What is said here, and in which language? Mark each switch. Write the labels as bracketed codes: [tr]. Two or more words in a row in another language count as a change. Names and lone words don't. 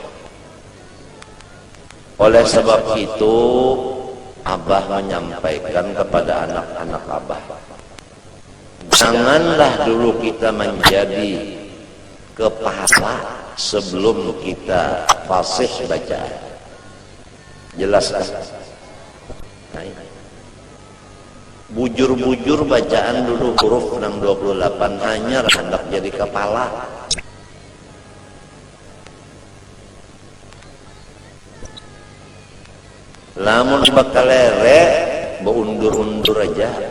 [id] Oleh sebab itu Abah menyampaikan kepada anak-anak Abah, janganlah dulu kita menjadi kepala sebelum kita fasih bacaan. Jelas kan? Bujur-bujur bacaan dulu huruf 628 hanya hendak jadi kepala. [bjn] Lamun bakalere beundur-undur aja.